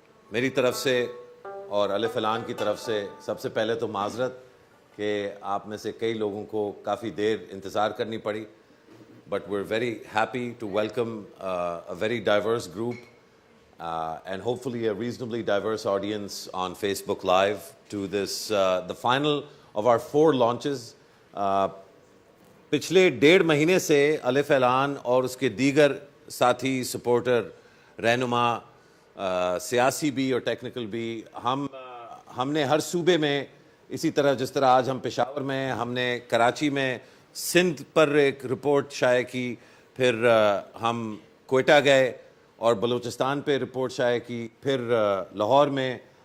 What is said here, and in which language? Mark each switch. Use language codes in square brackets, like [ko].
[ur] میری طرف سے اور الف اعلان کی طرف سے سب سے پہلے تو معذرت کہ آپ میں سے کئی لوگوں کو کافی دیر انتظار کرنی پڑی. [en] But we're very happy to welcome a very diverse group and hopefully a reasonably diverse audience on Facebook Live to this, the final of our 4 launches. [ur] پچھلے 1.5 مہینے سے الف اعلان اور اس کے دیگر ساتھی سپورٹر رہنما سیاسی بھی اور ٹیکنیکل بھی ہم نے ہر صوبے میں اسی طرح جس طرح آج ہم پشاور میں ہم نے کراچی میں سندھ پر ایک رپورٹ شائع کی, پھر ہم کوئٹہ گئے اور بلوچستان پہ رپورٹ شائع کی, پھر لاہور میں